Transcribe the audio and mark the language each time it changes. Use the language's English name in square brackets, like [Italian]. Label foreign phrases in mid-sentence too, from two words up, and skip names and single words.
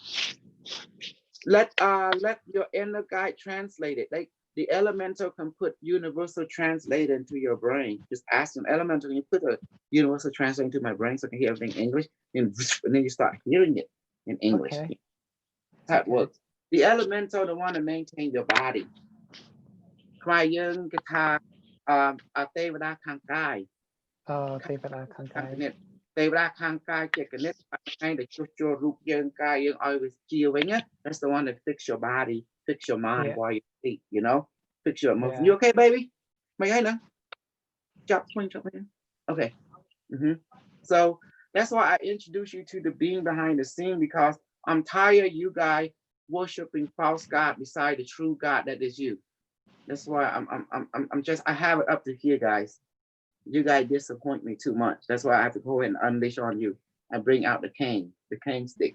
[English] Let your inner guide translate it. Like the elemental can put universal translator into your brain. Just ask an elemental, can you put a universal translator into my brain so I can hear everything in English? And then you start hearing it in English. Okay. That's how it Okay. works. The elemental, the one to maintain your body. [Khmer] ខ្មែរយើងគេថាទេវតាខាងកាយ ទេវតាខាងកាយ ទេវតាខាងកាយជាគណិតថ្ងៃដែលជួសជុលរូបយើងកាយយើងឲ្យវាជាវិញណា [English] That's the one that fix your body, fix your mind while you sleep, fix your emotion. You okay, baby? [Khmer] មិនហើយណា ចាប់ Okay. [English] So that's why I introduce you to the being behind the scene, because I'm tired of you guys worshiping false God beside the true God that is you. That's why I'm just, I have it up to here, guys. You guys disappoint me too much. That's why I have to go ahead and unleash on you and bring out the cane stick.